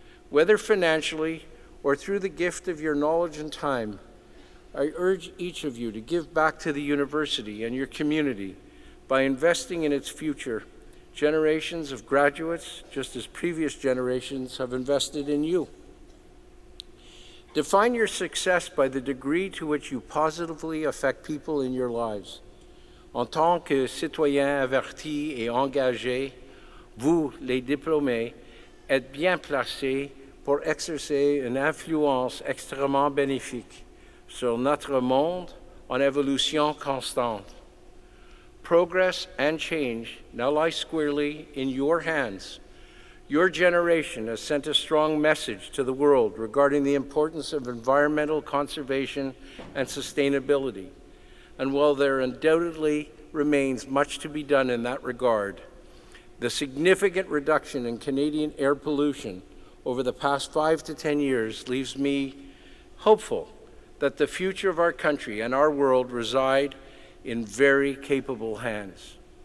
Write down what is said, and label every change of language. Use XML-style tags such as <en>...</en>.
<en>Whether financially or through the gift of your knowledge and time, I urge each of you to give back to the university and your community by investing in its future. Generations of graduates, just as previous generations, have invested in you. Define your success by the degree to which you positively affect people in your lives.</en> <fr>En tant que citoyen averti et engagé, vous, les diplômés, êtes bien placés pour exercer une influence extrêmement bénéfique sur notre monde en évolution constante.</fr> <en>Progress and change now lie squarely in your hands. Your generation has sent a strong message to the world regarding the importance of environmental conservation and sustainability. And while there undoubtedly remains much to be done in that regard, the significant reduction in Canadian air pollution over the past 5 to 10 years leaves me hopeful that the future of our country and our world reside in very capable hands.</en>